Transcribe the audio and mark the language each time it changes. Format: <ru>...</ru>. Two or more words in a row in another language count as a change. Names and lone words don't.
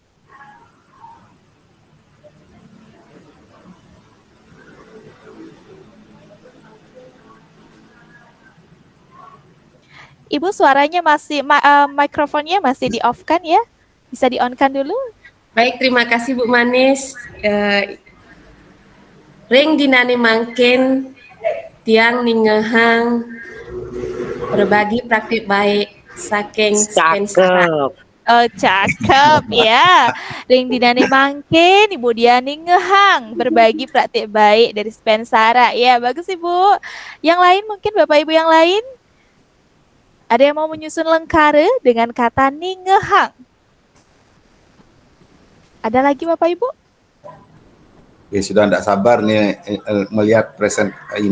<id>Ibu suaranya masih, mikrofonnya masih di off kan ya? Bisa di on kan dulu? Baik, terima kasih Bu Manis.</id> <ban>Ring dinani mangkin, tiang ningehang,</ban> <id>berbagi praktik baik,</id> <ban>saking Cakep.</ban> <id>Oh, cakep ya.</id> <ban>Ring dinani mangkin, Ibu Diani ngehang,</ban> <id>berbagi praktik baik dari Spensara. Ya, bagus Ibu. Yang lain mungkin Bapak Ibu yang lain? Ada yang mau menyusun lengkara dengan kata ningehang? Ada lagi Bapak Ibu? Ya sudah tidak sabar nih melihat present ini.</id>